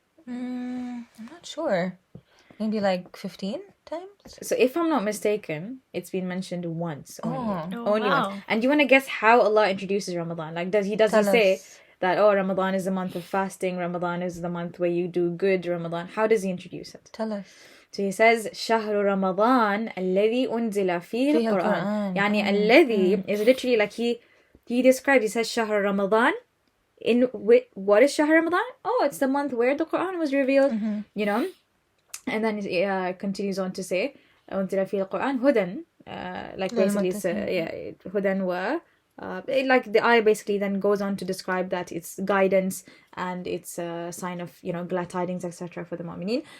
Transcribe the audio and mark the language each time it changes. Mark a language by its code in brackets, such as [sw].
[en] I'm not sure. Maybe like 15 times? So if I'm not mistaken, it's been mentioned once only. Only wow. once. And do you want to guess how Allah introduces Ramadan? Like, does he say that, oh, Ramadan is the month of fasting, Ramadan is the month where you do good, Ramadan? How does he introduce it? Tell us. So he says, [ar] شهر رمضان الذي أنزل فيه القرآن. يعني الذي [en] is literally like he described, he says [ar] شهر رمضان. [en] What is Shahr Ramadan? Oh, it's the month where the Quran was revealed, you know? And then it continues on to say, [ar] أنزل فيه القرآن هدى, [en] like basically it's [ar] هدى و [en] like the ayah basically then goes on to describe that it's guidance and it's a sign of, you know, glad tidings, etc. for the mu'mineen.